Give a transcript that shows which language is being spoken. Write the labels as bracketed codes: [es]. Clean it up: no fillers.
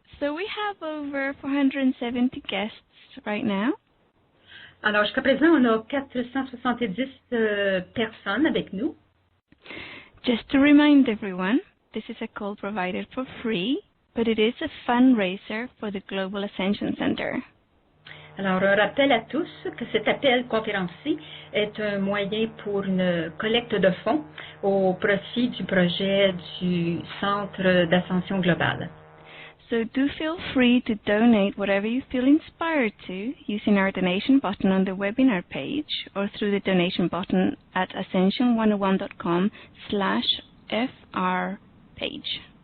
[en] So we have over 470 guests right now. [fr] Alors, jusqu'à présent, on a 470 personnes avec nous. [en] Just to remind everyone, this is a call provided for free, but it is a fundraiser for the Global Ascension Center. [fr] Alors, un rappel à tous que cet appel conférencier est un moyen pour une collecte de fonds au profit du projet du Centre d'Ascension Globale. [en] So do feel free to donate whatever you feel inspired to using our donation button on the webinar page or through the donation button at ascension101.com/FR page.